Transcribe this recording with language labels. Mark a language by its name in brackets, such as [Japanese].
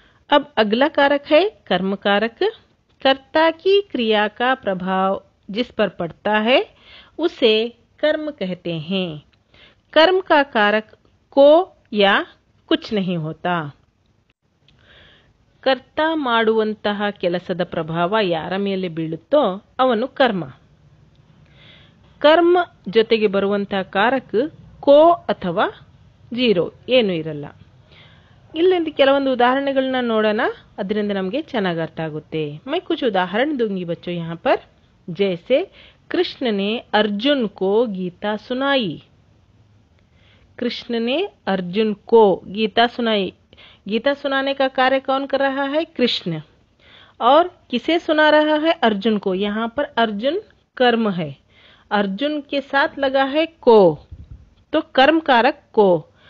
[Hindi] अब अगला कारक है कर्म कारक। कर्ता की क्रिया का प्रभाव जिस पर पड़ता है उसे कर्म कहते हैं। कर्म का कारक को या कुछ नहीं होता। [Kannada] ಕರ್ತ ಮಾಡುವಂತಹ ಕೆಲಸದ ಪ್ರಭಾವ ಯಾರ ಮೇಲೆ ಬೀಳುತ್ತೋ ಅವನು ಕರ್ಮ. ಕರ್ಮ ಜೊತೆಗೆ ಬರುವಂತಹ ಕಾರಕ ಕೋ ಅಥವಾ ಜೀರೋ ಏನು ಇರಲ್ಲ. ಇಲ್ಲಿಂದ ಕೆಲವೊಂದು ಉದಾಹರಣೆಗಳನ್ನ ನೋಡೋಣ, ಅದರಿಂದ ನಮಗೆ ಚೆನ್ನಾಗಿ ಅರ್ಥ ಆಗುತ್ತೆ. [Hindi] मैं कुछ उदाहरण दूंगी बच्चों यहाँ पर. जैसे कृष्ण ने अर्जुन को गीता सुनाई. कृष्ण ने अर्जुन को गीता सुनाई. गीता सुनाने का कार्य कौन कर रहा है? कृष्ण. और किसे सुना रहा है? अर्जुन को. यहाँ पर अर्जुन कर्म है, अर्जुन के साथ लगा है को, तो कर्म कारक को.